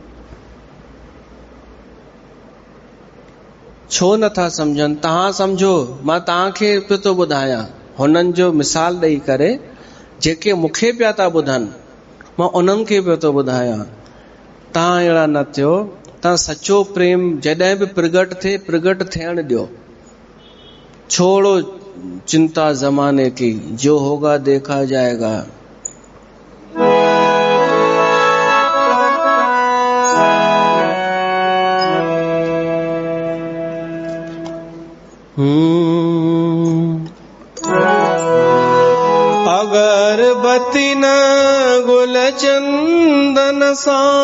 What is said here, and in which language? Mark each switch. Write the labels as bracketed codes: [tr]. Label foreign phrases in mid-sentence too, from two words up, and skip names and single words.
[sd] छो नथा सम्झनि? तव्हां सम्झो, मां तव्हांखे पियो थो ॿुधायां, हुननि जो मिसाल ॾेई करे। जेके मूंखे पिया था ॿुधनि, मां उन्हनि खे पियो थो ॿुधायां। तव्हां अहिड़ा न थियो। तव्हां सचो प्रेम जॾहिं बि प्रगट थिए, प्रगट थियण ॾियो। [hi] छोड़ो चिंता जमाने की, जो होगा देखा जाएगा। अगरबत्ती न गुल चंदन सा,